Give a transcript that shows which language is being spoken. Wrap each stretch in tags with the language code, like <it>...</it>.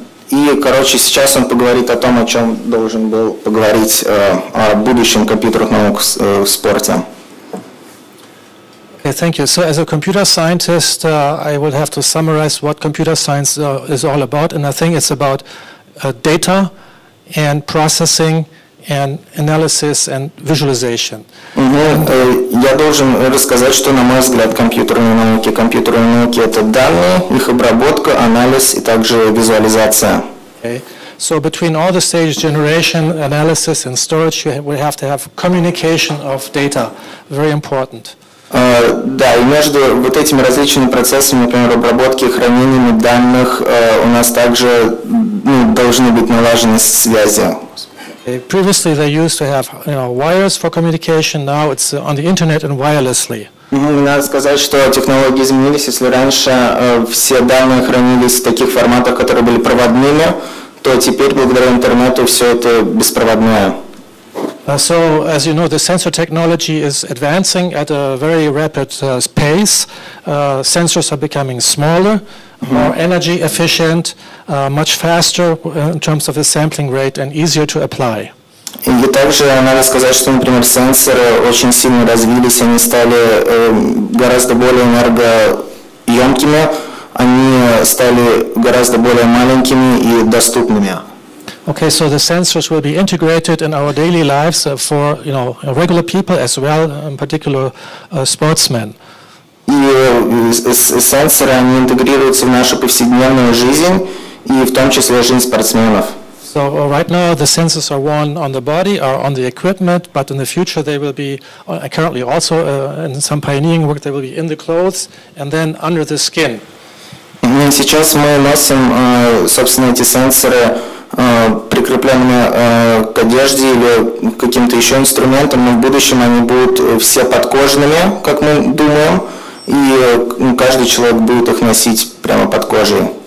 <ru>И, короче, сейчас он поговорит о том, о чем должен был поговорить, о будущем компьютерных наук в спорте.</ru> <en>Okay, thank you. So as a computer scientist, I would have to summarize what computer science is all about, and I think it's about data and processing and analysis and visualization.</en> <ru>Я должен рассказать, что, на мой взгляд, компьютерные науки – это данные, их обработка, анализ и также визуализация.</ru> <en>Okay. So between all the stages, generation, analysis and storage, we have to have communication of data. Very important.</en> <ru>Да, и между вот этими различными процессами, например, обработки и хранениями данных, у нас также должны быть налажены связи.</ru> <en>Previously, they used to have wires for communication. Now it's on the internet and wirelessly.</en> <ru>Надо сказать, что технологии изменились. Если раньше все данные хранились в таких форматах, которые были проводными, то теперь благодаря интернету все это беспроводное.</ru> <en>So, as you know, the sensor technology is advancing at a very rapid pace. Sensors are becoming smaller, more energy efficient, much faster in terms of the sampling rate and easier to apply.</en> <ru>И также надо сказать, что, например, сенсоры очень сильно развились, они стали гораздо более энергоемкими, они стали гораздо более маленькими и доступными.</ru> <en>Okay, so the sensors will be integrated in our daily lives for regular people as well, in particular sportsmen.</en> <ru>И сенсоры, они интегрируются в нашу повседневную жизнь, и в том числе жизнь спортсменов.</ru> <en>So right now the sensors are worn on the body or on the equipment, but in the future they will be, currently also in some pioneering work, they will be in the clothes and then under the skin.</en> <ru>Сейчас мы носим, собственно, эти сенсоры прикрепленными к одежде или к каким-то еще инструментам, но в будущем они будут все подкожными, как мы думаем, и каждый человек будет их носить прямо под кожей.</ru>